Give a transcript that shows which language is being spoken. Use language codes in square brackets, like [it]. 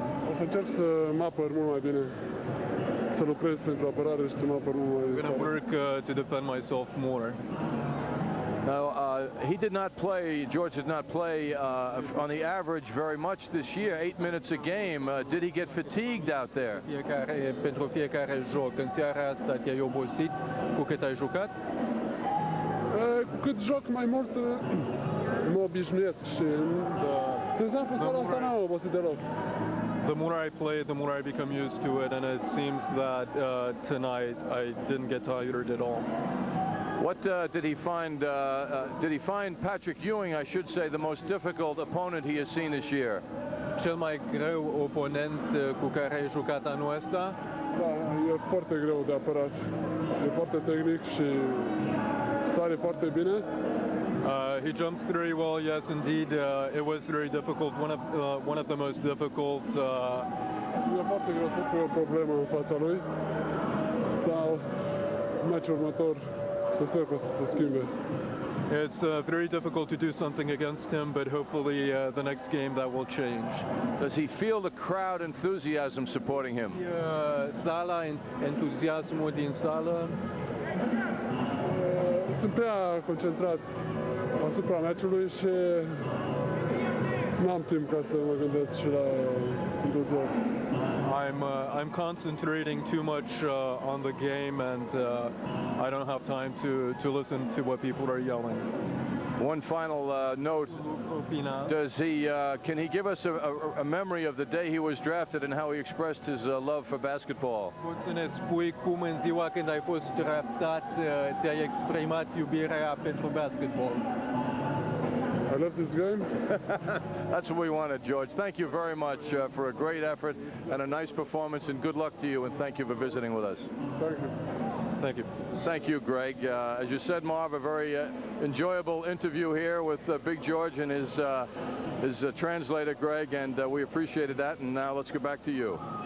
[ro] O să încerc să mă apăr mult mai bine, să lucrez pentru apărare și să mă apăr mult mai bine. [en] I'm going to work to defend myself more. Now, he did not play, George did not play on the average very much this year, 8 minutes a game. Did he get fatigued out there? [ro] Pentru fiecare joc. În seara asta te-ai obosit cu cât ai jucat? Cu cât joc mai mult, mă obișnuiesc și... De exemplu, seara asta n-am obosit deloc. [en] The more I play, the more I become used to it, and it seems that tonight I didn't get tired at all. What did he find? Did he find Patrick Ewing, I should say, the most difficult opponent he has seen this year? [ro] Cel mai greu oponent cu care ai jucat anul ăsta? Da, e foarte greu de apărat. E foarte tehnic și sare foarte bine. [en] He jumps very well, yes, indeed. It was very difficult, one of the most difficult. [ro] E foarte greu să pui o problemă în fața lui. meciul următor să sper că o să se schimbe. [en] It's very difficult to do something against him, but hopefully the next game that will change. Does he feel the crowd enthusiasm supporting him? [ro] Sala, entuziasmul din sală. Sunt prea concentrat asupra meciului și n-am timp ca să mă gândesc și la entuziasm. [en] I'm concentrating too much on the game, and I don't have time to listen to what people are yelling. One final note. Does he? Can he give us a memory of the day he was drafted and how he expressed his love for basketball? [ro] Poți să ne spui cum în ziua când ai fost draftat te-ai exprimat iubirea pentru basketball? [en] I love this game. That's what we wanted, George. Thank you very much for a great effort and a nice performance, and good luck to you, and thank you for visiting with us. Thank you. Thank you. Thank you, Greg. As you said, Marv, a very enjoyable interview here with Big George and his translator, Greg, and we appreciated that. And now let's go back to you.